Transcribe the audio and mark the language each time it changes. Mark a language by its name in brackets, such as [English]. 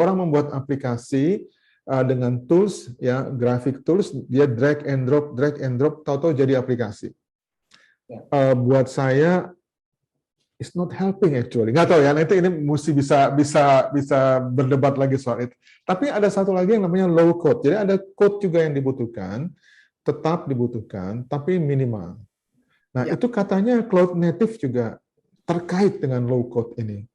[Indonesian] Jadi orang membuat aplikasi dengan tools ya, graphic tools, dia drag and drop, tahu-tahu jadi aplikasi. Buat saya [English] it's not helping actually. [Indonesian] Nggak tahu ya, nanti ini mesti bisa berdebat lagi soal itu. Tapi ada satu lagi yang namanya low code. Jadi ada code juga yang dibutuhkan, tetap dibutuhkan, tapi minimal. Nah, itu katanya cloud native juga terkait dengan low code ini.